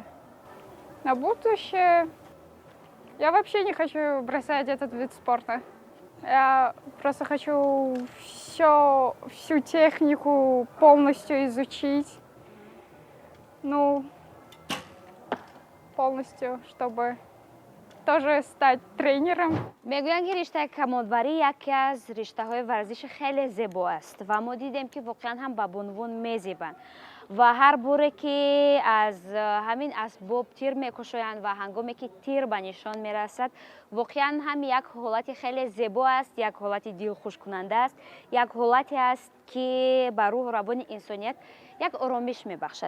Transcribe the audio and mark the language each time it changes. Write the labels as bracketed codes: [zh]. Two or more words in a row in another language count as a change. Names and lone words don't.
[ru] На будущее я вообще не хочу бросать этот вид спорта. Я просто хочу всю технику полностью изучить. Ну, полностью, чтобы тоже стать тренером. [tg] мегӯянд ки риштаи камонварӣ яке аз риштаҳои варзиши хеле зебо аст ва мо дидем ки воқеан ҳам ба бунвун мезебанд ва ҳар боре ки аз ҳамин асбоб тир мекушоянд ва ҳангоме ки тир ба нишон мерасад воқеан ҳам як ҳолати хеле зебо аст, як ҳолати дилхушкунанда аст, як ҳолате аст ки ба рӯҳу равони инсоният як оромиш мебахшад.